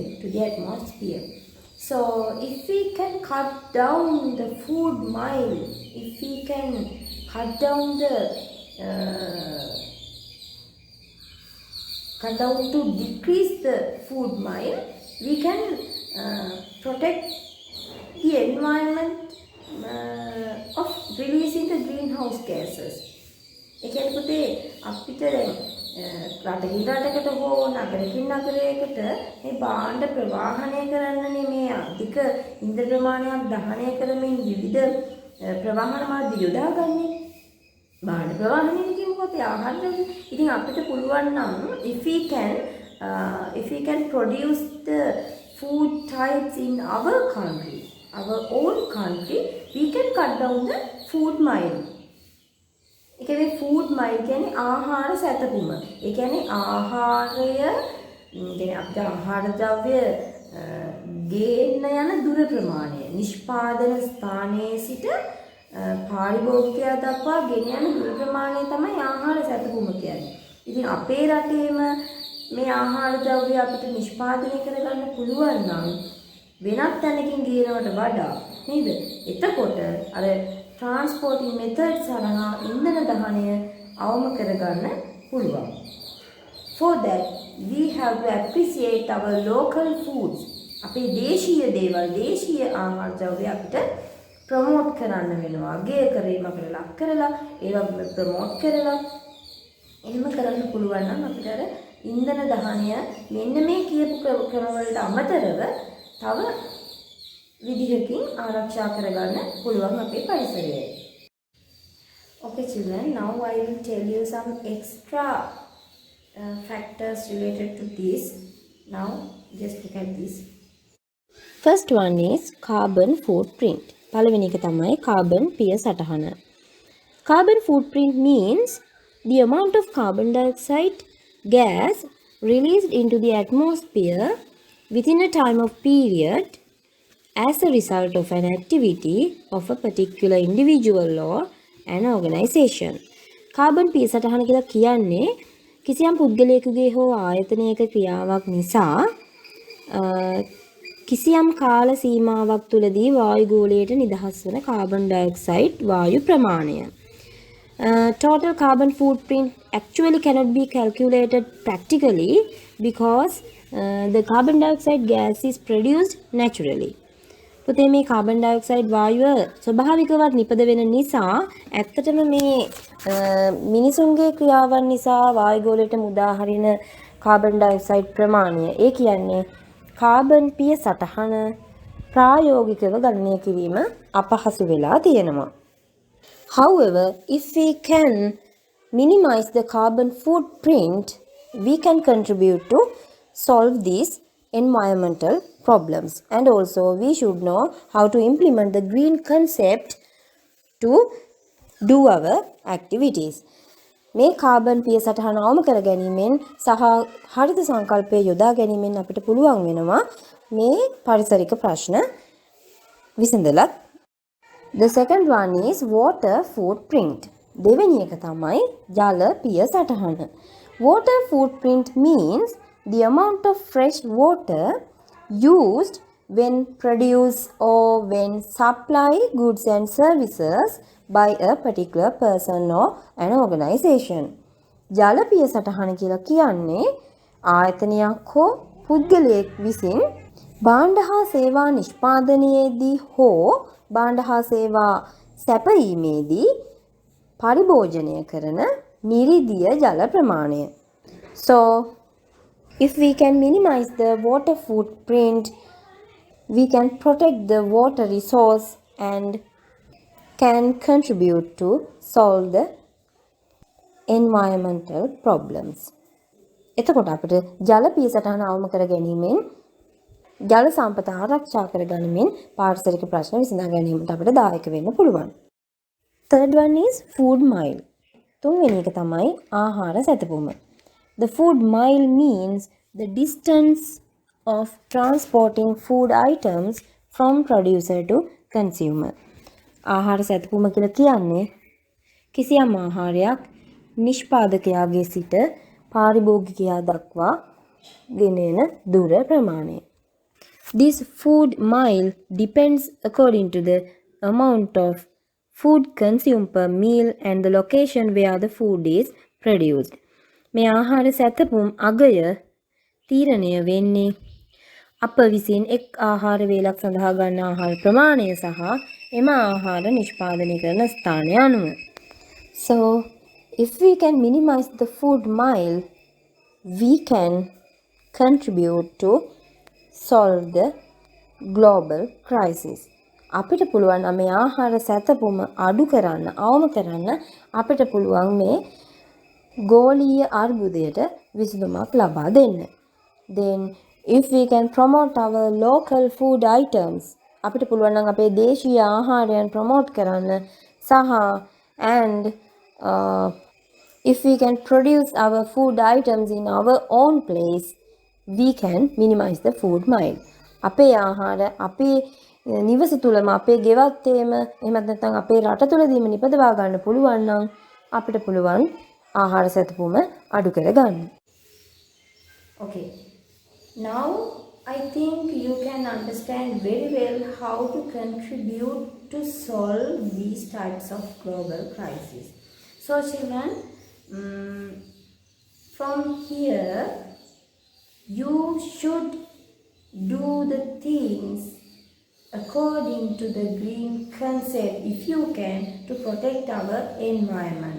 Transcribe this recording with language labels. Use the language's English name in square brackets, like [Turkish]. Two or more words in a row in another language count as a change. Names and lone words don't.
[English] So if we can cut down the food mile, if we can cut down to decrease the food mile, we can protect the environment of releasing the greenhouse gases. [Sinhala] ඒ කියන්නේ පුතේ අපිට දැන් රටකින් රටකට හෝ නගරකින් නගරයකට මේ භාණ්ඩ ප්‍රවාහනය කරන්නනේ මේ අධික ඉන්ධන ප්‍රමාණයක් දහනය කරමින් විවිධ ප්‍රවාහන මාර්ග යොදාගන්නේ. භාණ්ඩ ප්‍රවාහනය කියමුකෝ අපි ආහාර ද්‍රව්‍ය. ඉතින් අපිට පුළුවන් නම් [English] if we can produce the food types in our country, our own country, we can cut down the food mile. [Sinhala] ඒ කියන්නේ [English] food mile [Sinhala] කියන්නේ ආහාර සැතපුම. ඒ කියන්නේ ආහාරය කියන්නේ අපිට ආහාර ද්‍රව්‍ය ගේන්න යන දුර ප්‍රමාණය. නිෂ්පාදන ස්ථානයේ සිට පාරිභෝගිකයා දක්වා ගෙන යන දුර ප්‍රමාණය තමයි ආහාර සැතපුම කියන්නේ. ඉතින් අපේ රටේම මේ ආහාර ද්‍රව්‍ය අපිට නිෂ්පාදනය කරගන්න පුළුවන් නම් වෙනත් තැනකින් ගේනවට වඩා නේද? එතකොට අර [English] transporting methods [Sinhala] සරහා ඉන්ධන දහනය අවම කරගන්න පුළුවන්. [English] For that we have to appreciate our local foods. [Sinhala] අපේ දේශීය දේවල්, දේශීය ආහාර ද්‍රව්‍ය අපිට ප්‍රොමෝට් කරන්න වෙනවා. අගය කිරීමකට ලක් කරලා ඒවා ප්‍රොමෝට් කරලා එහෙම කරන්න පුළුවන් නම් අපිට අර ඉන්ධන දහනය මෙන්න මේ කියපු ක්‍රමවලට අමතරව තව විදිහකින් ආරක්ෂා කරගන්න පුළුවන් අපේ පරිසරය. [English] Okay children, now I will tell you some extra factors related to this. Now just look at this. First one is carbon footprint. [Sinhala] පළවෙනි එක තමයි carbon පිය සටහන. [English] Carbon footprint means the amount of carbon dioxide gas released into the atmosphere within a time of period as a result of an activity of a particular individual or an organization. [Sinhala] කාබන් පිය සටහන කියලා කියන්නේ කිසියම් පුද්ගලයෙකුගේ හෝ ආයතනයක ක්‍රියාවක් නිසා කිසියම් කාල සීමාවක් තුළදී වායු ගෝලයට නිදහස් වන කාබන් ඩයොක්සයිඩ් වායු ප්‍රමාණය. [English] Total carbon footprint actually cannot be calculated practically because the carbon dioxide gas is produced naturally. [Sinhala] පුතේ මේ කාබන් ඩයොක්සයිඩ් වායුව ස්වභාවිකවත් නිපද වෙන නිසා ඇත්තටම මේ මිනිසුන්ගේ ක්‍රියාවන් නිසා වායු ගෝලයට මුදා හරින කාබන් ඩයොක්සයිඩ් ප්‍රමාණය ඒ කියන්නේ කාබන් පිය සටහන ප්‍රායෝගිකව ගණනය කිරීම අපහසු වෙලා තියෙනවා. [English] However, if we can minimize the carbon footprint, we can contribute to solve these environmental problems. And also we should know how to implement the green concept to do our activities. [Sinhala] මේ කාබන් පිය සටහන අවම කර ගැනීමෙන් සහ හරිත සංකල්පය යොදා ගැනීමෙන් අපිට පුළුවන් වෙනවා මේ පරිසරික ප්‍රශ්න විසඳලත්. [English] The second one is water footprint. [Sinhala] දෙවෙනි එක තමයි ජල පිය සටහන. [English] Water footprint means the amount of fresh water used when produce or when supply goods and services by a particular person or an organization. [Sinhala] ජල පිය සටහන කියලා කියන්නේ ආයතනයක් හෝ පුද්ගලයෙක් විසින් භාණ්ඩ හා සේවා නිෂ්පාදනයේදී හෝ භාණ්ඩ හා සේවා සැපයීමේදී පරිභෝජනය කරන නිරිදිය ජල ප්‍රමාණය. [English] So, if we can minimize the water footprint, we can protect the water resource and can contribute to solve the environmental problems. [Sinhala] එතකොට අපිට ජල පිය සටහන අවම කර ගැනීමෙන් ජල සම්පත ආරක්ෂා කර ගැනීමෙන් පාරිසරික ප්‍රශ්න විසඳා ගැනීමට අපිට දායක වෙන්න පුළුවන්. [English] Third one is food mile. [Sinhala] තුන්වෙනි එක තමයි ආහාර සැතපුම. [English] The food mile means the distance of transporting food items from producer to consumer. [Sinhala] ආහාර සැතපුම කියලා කියන්නේ කිසියම් ආහාරයක් නිෂ්පාදකයාගේ සිට පාරිභෝගිකයා දක්වා ගෙනෙන දුර ප්‍රමාණය. [English] This food mile depends according to the amount of food consumed per meal and the location where the food is produced. [Sinhala] මේ ආහාර සැතපුම් අගය තීරණය වෙන්නේ අප විසින් එක් ආහාර වේලක් සඳහා ගන්න ආහාර ප්‍රමාණය සහ එම ආහාර නිෂ්පාදනය කරන ස්ථානය අනුව. [English] So, if we can minimize the food mile, we can contribute to solve the global crisis. [Sinhala] අපිට පුළුවන් මේ ආහාර සැතපුම අඩු කරන්න, අවම කරන්න අපිට පුළුවන් මේ ගෝලීය අර්බුදයට විසඳුමක් ලබා දෙන්න. [English] Then if we can promote our local food items, [Sinhala] අපිට පුළුවන් නම් අපේ දේශීය ආහාරයන් ප්‍රොමෝට් කරන්න සහ [English] and if we can produce our food items in our own place, we can minimize the food mile. [Sinhala] අපේ ආහාර අපේ නිවස තුලම අපේ ගෙවත්තේම එහෙමත් නැත්නම් අපේ රට තුලදීම නිපදවා ගන්න පුළුවන් නම් අපිට පුළුවන් ආහාර සැතපුම අඩු කර ගන්න. [English] Okay. Now I think you can understand very well how to contribute to solve these types of global crises. So children, from here you should do the things according to the green concept if you can to protect our environment.